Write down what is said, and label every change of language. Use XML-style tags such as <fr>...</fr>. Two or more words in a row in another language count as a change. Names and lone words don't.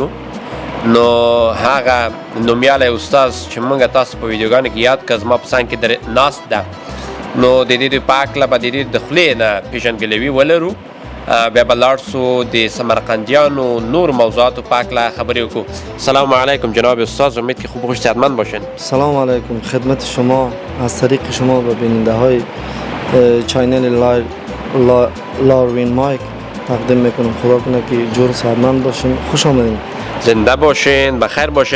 <ps>نو هغه نومیالی استاد چې موږ تاسو په ویډیوګانو کې یاد کړ زما په څنګ کې ناست ده، نو د دې په هکله به د دې د خولې نه پېژندګلوي ولرو. بیا به لاړ سو د سمرقندیانو نور موضوعاتو په هکله خبرې وکړو.</ps> <fa>سلام علیکم جناب استاد، امید که خوب و خوش صحتمند باشین. سلام علیکم، خدمت شما از طریق شما به بیننده های چینل لاروین مایک تقدیم میکنم. خدا کنه که جور صحتمند باشین. خوش آمدین. زنده باشین، بخیر باشین.</fa>